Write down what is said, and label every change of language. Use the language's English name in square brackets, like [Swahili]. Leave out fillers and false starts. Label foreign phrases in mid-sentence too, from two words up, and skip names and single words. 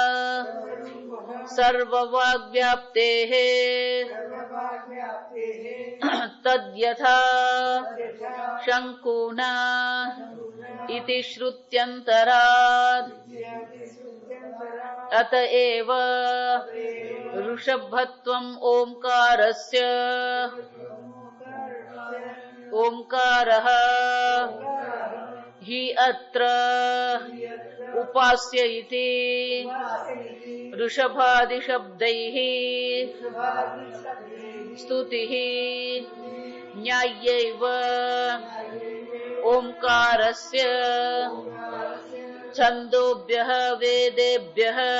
[Sanskrit] સર્વવાગ્વ્યાપ્તેઃ તદ્યથા શંકુના ઇતિ શ્રુત્યંતરાદ અતએવ ઋષભત્વમ ઓંકારસ્ય ઓંકારઃ हि अत्र उपास्य इति ऋषभादिशब्दैः स्तुतिः न्याय्यैव ओंकारस्य छन्दोभ्यः वेदेभ्यः